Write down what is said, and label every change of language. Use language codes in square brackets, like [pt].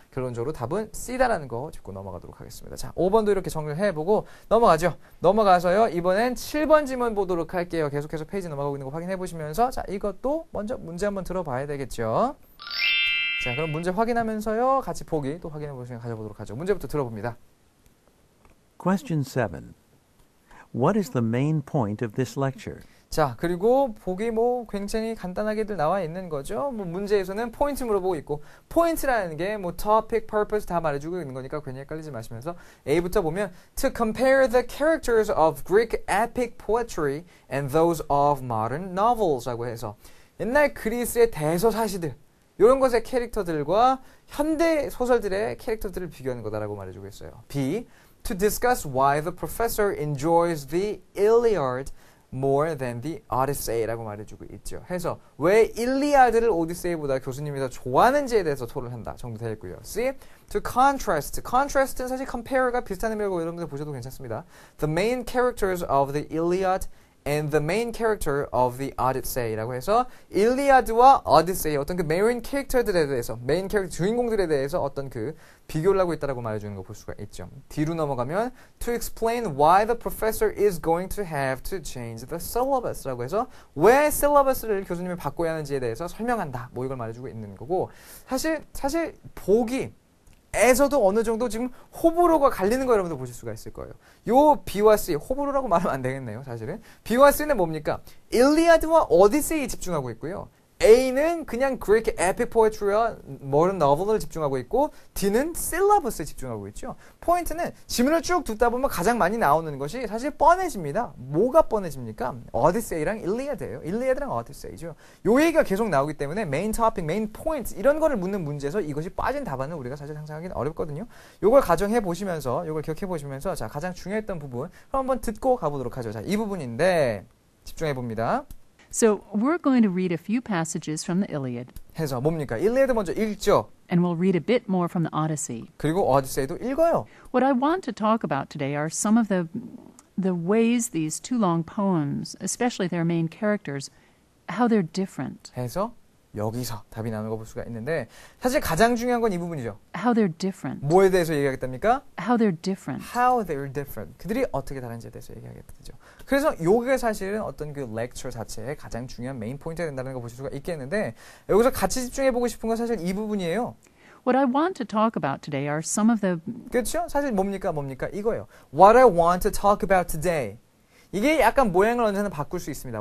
[ko] 결론적으로 답은 C다라는 거 짚고 넘어가도록 하겠습니다. 자, 5번도 이렇게 정리를 해보고 넘어가죠. 넘어가서요. 이번엔 7번 지문 보도록 할게요. 계속해서 페이지 넘어가고 있는 거 확인해 보시면서 자, 이것도 먼저 문제 한번 들어봐야 되겠죠. 자, 그럼 문제 확인하면서요. 같이 보기 또 확인해 보시면 가져보도록 하죠. 문제부터 들어봅니다. [en] Question 7. What is the main point of this lecture? [ko] 자, 그리고 보기 뭐 굉장히 간단하게들 나와 있는 거죠. 뭐 문제에서는 포인트 물어보고 있고 포인트라는 게 뭐 topic, purpose 다 말해주고 있는 거니까 괜히 헷갈리지 마시면서 A부터 보면 [en] To compare the characters of Greek epic poetry and those of modern novels [ko] 라고 해서 옛날 그리스의 대서사시들 이런 것의 캐릭터들과 현대 소설들의 캐릭터들을 비교하는 거다라고 말해주고 있어요. B. [en] To discuss why the professor enjoys the Iliad more than the Odyssey라고 [ko] 말해주고 있죠. 해서 왜 일리아드를 오디세이보다 교수님이 더 좋아하는지에 대해서 토론한다 정도 되겠고요. [en] C. To contrast. [ko] contrast는 사실 compare가 비슷한 의미라고 여러분들 보셔도 괜찮습니다. [en] The main characters of the Iliad and the main character of the Odyssey [ko] 라고 해서 일리아드와 오디세이 어떤 그 메인 캐릭터들에 대해서 메인 캐릭터 주인공들에 대해서 어떤 그 비교를 하고 있다라고 말해주는 거 볼 수가 있죠. [en] 뒤로 넘어가면 to explain why the professor is going to have to change the syllabus라고 [ko] 해서 왜 syllabus를 교수님이 바꿔야 하는지에 대해서 설명한다. 뭐 이걸 말해주고 있는 거고 사실 보기 에서도 어느 정도 지금 호불호가 갈리는 거 여러분들 보실 수가 있을 거예요. 요 B와 C, 호불호라고 말하면 안 되겠네요, 사실은. B와 C는 뭡니까? 일리아드와 오디세이에 집중하고 있고요. A는 그냥 Greek epic poetry와 modern novel을 집중하고 있고 D는 syllabus에 집중하고 있죠. 포인트는 지문을 쭉 듣다 보면 가장 많이 나오는 것이 사실 뻔해집니다. 뭐가 뻔해집니까? 오디세이랑 일리아드예요. 일리아드랑 오디세이죠. 요 얘기가 계속 나오기 때문에 메인 토픽, 메인 포인트 이런 거를 묻는 문제에서 이것이 빠진 답안은 우리가 사실 상상하기는 어렵거든요. 요걸 가정해 보시면서 요걸 기억해 보시면서 자, 가장 중요했던 부분 그럼 한번 듣고 가보도록 하죠. 자, 이 부분인데 집중해 봅니다. [en] So we're going to read a few passages from the Iliad, [ko] 해서 뭡니까? 일리아드 먼저 읽죠. [en] and we'll read a bit more from the Odyssey. [ko] 그리고 오디세이도 읽어요. [en] What I want to talk about today are some of the ways these two long poems, especially their main characters, how they're different. [ko] 해서 여기서 답이 나오는 거 볼 수가 있는데 사실 가장 중요한 건 이 부분이죠. [en] How they're different. [ko] 뭐에 대해서 얘기하겠답니까? [en] How they're different. How they're different. [ko] 그들이 어떻게 다른지에 대해서 얘기하겠죠. 그래서 요게 사실은 어떤 그 렉처 자체의 가장 중요한 메인 포인트가 된다는 거 보실 수가 있겠는데 여기서 같이 집중해보고 싶은 건 사실 이 부분이에요. [en] What I want to talk about today are some of the [ko] 그렇죠? 사실 뭡니까 이거예요. [en] What I want to talk about today. [ko] 이게 약간 모양을 언제나 바꿀 수 있습니다.